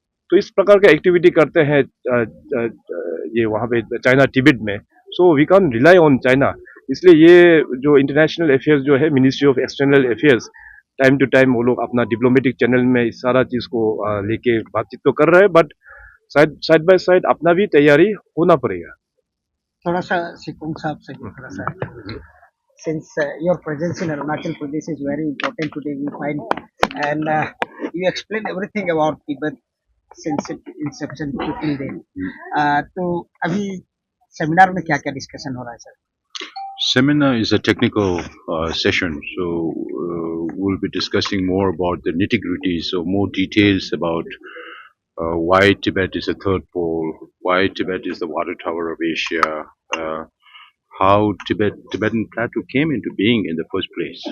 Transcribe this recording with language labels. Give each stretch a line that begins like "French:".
Hindi: तो इस प्रकार का एक्टिविटी करते हैं ये वहां पे चाइना तिब्बत में।
English: So we can rely on China.
Hindi: इसलिए ये जो इंटरनेशनल अफेयर्स जो है, ministry of external affairs, time to time वो लोग अपना डिप्लोमेटिक चैनल में इस सारा चीज को लेके बातचीत तो कर रहे हैं,
English: but side by side
Hindi: अपना भी तैयारी होना पड़ेगा। थोड़ा सा सिकुंग साहब से थोड़ा सा,
English: since your presence in Arunachal Pradesh is very important today we find, and you explain everything about Tibet since its inception to till date.
Hindi: तो अभी सेमिनार में क्या क्या डिस्कशन हो रहा है sir?
English: Seminar is a technical session, so we'll be discussing more about the nitty-gritty, so more details about why Tibet is a third pole, why Tibet is the water tower of Asia, how Tibetan Plateau came into being in the first place.